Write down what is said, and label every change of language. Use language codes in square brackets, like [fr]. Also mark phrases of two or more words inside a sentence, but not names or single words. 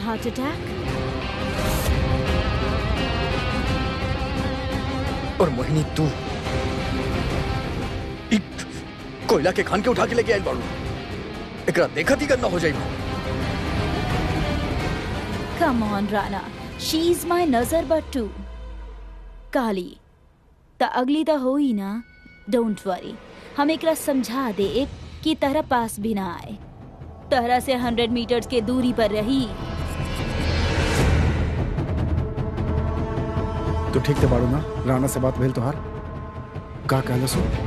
[en] हार्ट अटैक? [bho] और मोहिनी तू एक कोयला के खान के उठा के लेके आयल बाड़ू। एकरा देखत ही गंदा हो जाई। [en] come on [bho] राना, [en] she is my [bho] नजर बट्टू। काली त अगली त हो ही ना। [en] don't worry, [bho] हम एकरा समझा दे कि तहरा पास भी ना आए, तहरा से 100 मीटर्स के दूरी पर रही। तो ठीक ते बाड़ू ना, राना से बात भेल तोहार का कहलो सो?